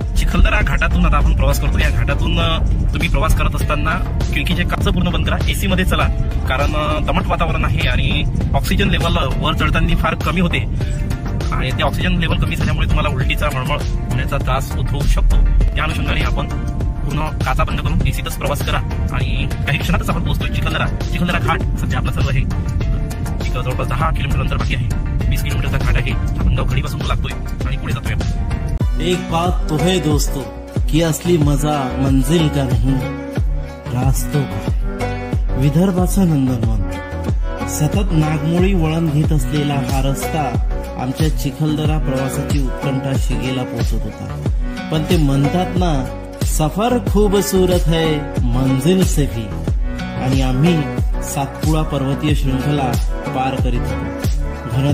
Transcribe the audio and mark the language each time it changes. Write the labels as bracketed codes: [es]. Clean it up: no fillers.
[mr] चिखलदरा घाटातून आता आपण प्रवास करतो। या घाटातून तुम्ही प्रवास करत असताना खिडकीचे काच पूर्ण बंद करा, AC मध्ये चला, कारण दमट वातावरण आहे आणि ऑक्सिजन लेवल वर चढताना फार कमी होते आणि ते ऑक्सिजन लेवल कमी झाल्यामुळे तुम्हाला उलटीचा मळमळ होण्याचा त्रास उद्भवू शकतो। त्या अनुषंगाने आपण पूर्ण काचा बंद करून ACतच प्रवास करा आणि काही क्षणातच आपण पोहोचतोय चिखलदरा घाट। सध्या आपला सर्व आहे जवळपास 10 किलोमीटर अंतर बाकी आहे। 20 किलोमीटरचा घाट आहे। आपण गडीपासून तो लागतोय आणि पुढे जातोय। [hi] एक बात तो है दोस्तों कि असली मजा मंजिल का नहीं रास्तों का। [mr] विदर्भाचं नंदनवन सतत नागमोडी वळण घेत असलेला हा रस्ता आमच्या चिखलदरा प्रवासाची उत्कंठा शिगेला पोहोचत होता। पण ते म्हणतात ना, [hi] सफर खूबसूरत है मंजिल से भी, [mr] आणि आम्ही सातपुडा पर्वतीय शृंखला पार करीत होतो।